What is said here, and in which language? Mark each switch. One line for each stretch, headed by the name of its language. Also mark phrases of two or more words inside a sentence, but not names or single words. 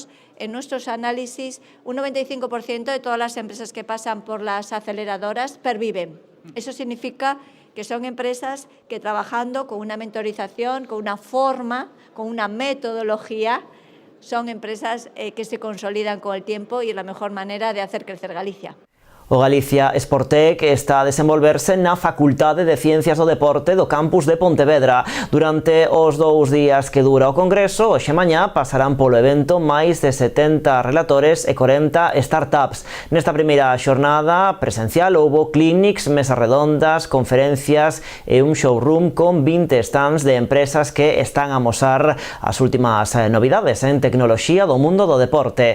Spanish: En nuestros análisis, un 95% de todas las empresas que pasan por las aceleradoras perviven. Eso significa que son empresas que trabajando con una mentorización, con una forma, con una metodología, son empresas que se consolidan con el tiempo y es la mejor manera de hacer crecer Galicia.
Galician: O Galicia Sporttech está a desenvolverse na Facultade de Ciencias do Deporte do campus de Pontevedra. Durante os 2 días que dura o congreso, hoxe mañá pasarán polo evento máis de 70 relatores e 40 startups. Nesta primeira xornada presencial houbo clinics, mesas redondas, conferencias e un showroom con 20 stands de empresas que están a amosar as últimas novidades en tecnoloxía do mundo do deporte.